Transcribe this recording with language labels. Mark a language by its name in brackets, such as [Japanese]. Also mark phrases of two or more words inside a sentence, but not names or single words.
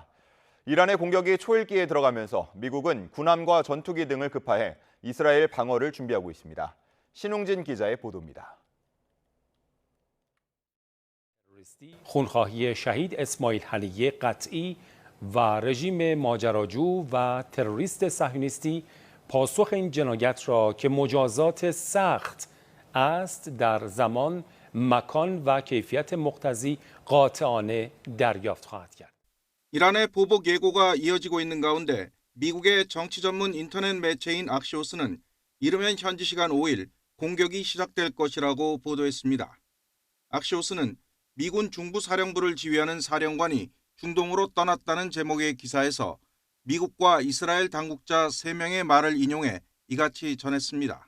[Korean] 이란의 공격이 초읽기에 들어가면서 미국은 군함과 전투기 등을 급파해 이스라엘 방어를 준비하고 있습니다. 신웅진 기자의 보도입니다. [Persian] خونخواهی شهید اسماعیل هنیه قطعی و رژیم ماجراجو و تروریست صهیونیستی پاسخ این جنایت را که مجازات سخت است در زمان، مکان و کیفیت مقتضی قاطعانه دریافت خواهد کرد. [Korean] 이란의 보복 예고가 이어지고 있는 가운데 미국의 정치 전문 인터넷 매체인 악시오스는 이르면 현지 시간 5일 공격이 시작될 것이라고 보도했습니다. 악시오스는 미군 중부사령부를 지휘하는 사령관이 중동으로 떠났다는 제목의 기사에서 미국과 이스라엘 당국자 3명의 말을 인용해 이같이 전했습니다.